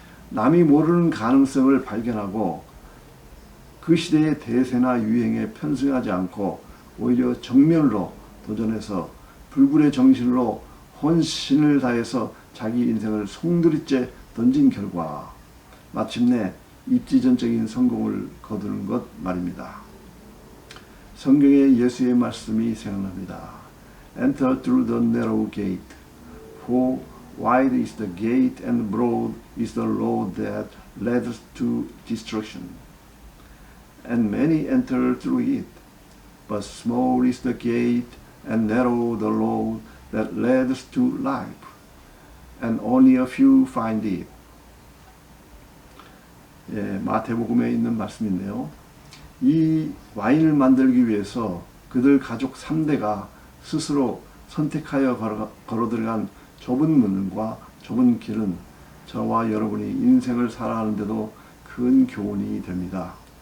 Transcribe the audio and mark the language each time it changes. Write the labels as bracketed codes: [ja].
[ko] 남이 모르는 가능성을 발견하고 그 시대의 대세나 유행에 편승하지 않고 오히려 정면으로 도전해서 불굴의 정신으로 혼신을 다해서 자기 인생을 송두리째 던진 결과 마침내 입지전적인 성공을 거두는 것 말입니다. 성경의 예수의 말씀이 생각납니다. [en] Enter through the narrow gate, for wide is the gate and broad is the road that leads to destruction, and many enter through it. But small is the gate and narrow the road that leads to life, and only a few find it. [ko] 예, 마태복음에 있는 말씀인데요. 이 와인을 만들기 위해서 그들 가족 3대가 스스로 선택하여 걸어 들어간 좁은 문과 좁은 길은 저와 여러분이 인생을 살아가는데도 큰 교훈이 됩니다.